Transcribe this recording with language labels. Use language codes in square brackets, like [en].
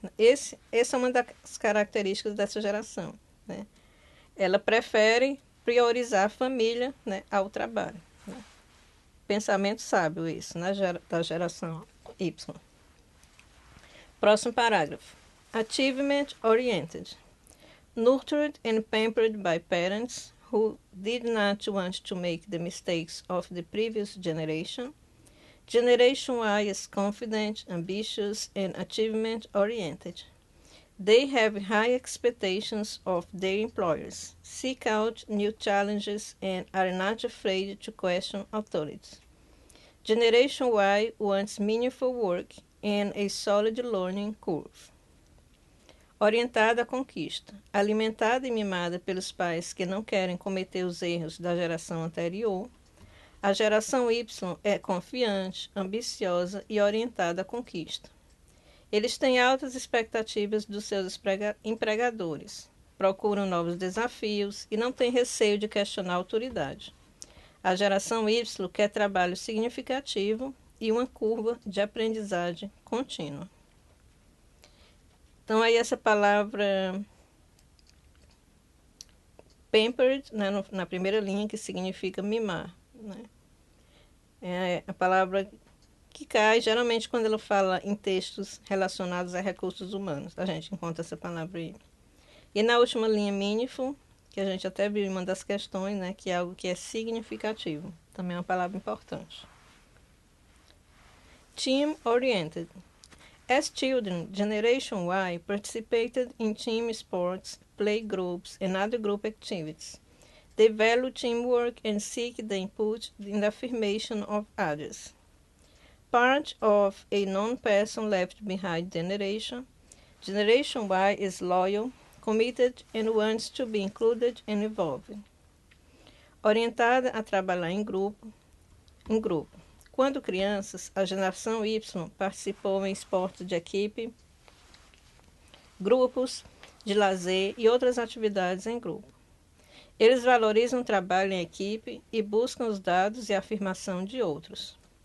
[pt] Essa é uma das características dessa geração, né? Ela prefere priorizar a família, né, ao trabalho. Né? Pensamento sábio isso, né, da geração Y. Próximo parágrafo. [en] Achievement oriented. Nurtured and pampered by parents who did not want to make the mistakes of the previous generation, Generation Y is confident, ambitious, and achievement-oriented. They have high expectations of their employers, seek out new challenges, and are not afraid to question authorities. Generation Y wants meaningful work and a solid learning curve. [pt] Orientada à conquista, alimentada e mimada pelos pais que não querem cometer os erros da geração anterior, a geração Y é confiante, ambiciosa e orientada à conquista. Eles têm altas expectativas dos seus empregadores, procuram novos desafios e não têm receio de questionar a autoridade. A geração Y quer trabalho significativo e uma curva de aprendizagem contínua. Então, aí essa palavra pampered, né, na primeira linha, que significa mimar, né? É a palavra que cai geralmente quando ela fala em textos relacionados a recursos humanos. A gente encontra essa palavra aí. E na última linha, meaningful, que a gente até viu em uma das questões, né, que é algo que é significativo. Também é uma palavra importante. [en] Team-oriented. As children, Generation Y participated in team sports, play groups, and other group activities. They value teamwork and seek the input in the affirmation of others. Part of a non-person left behind generation, Generation Y is loyal, committed, and wants to be included and involved. [pt] Orientada a trabalhar em grupo. Quando crianças, a geração Y participou em esportes de equipe, grupos de lazer e outras atividades em grupo. Eles valorizam o trabalho em equipe e buscam os dados e a afirmação de outros.